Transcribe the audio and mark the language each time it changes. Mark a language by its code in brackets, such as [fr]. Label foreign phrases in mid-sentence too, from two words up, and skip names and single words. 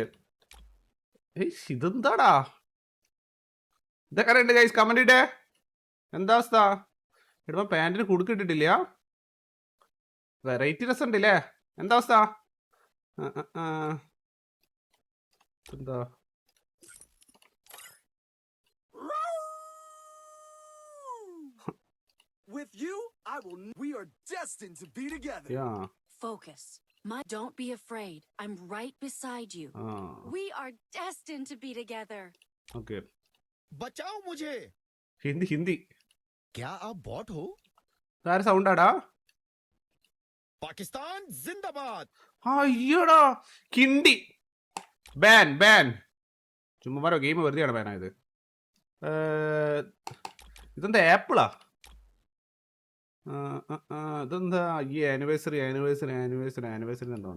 [ml] ഇതെന്താടാ? ഇതൊക്കെ ഉണ്ട് ഗൈസ്. കമന്റ് ഇട്ടേ എന്താ അവസ്ഥ? ഇടുമ്പോ പാൻറ്റിന് കുടുക്കിട്ടിട്ടില്ല. [en] variety dress [ml] ഉണ്ടല്ലേ. എന്താ അവസ്ഥ? എന്താ [en] With you, we are destined to be together. Yeah. Focus. Don't be afraid. I'm right beside you. We are destined to be together. Okay. [hi] बचाओ मुझे. हिंदी क्या आप बॉट हो? सारे साउंड आड़ा. पाकिस्तान जिंदाबाद. [ml] അയ്യോടാ കിണ്ടി ബാൻ ചുമ്മാ പറയോ ഗെയിം വെറുതെയാണ് ബാനായത്. ഇതെന്താ ആപ്പിളാ? ഇതെന്താ ഈ ആനിവേഴ്സറി എന്താണ്?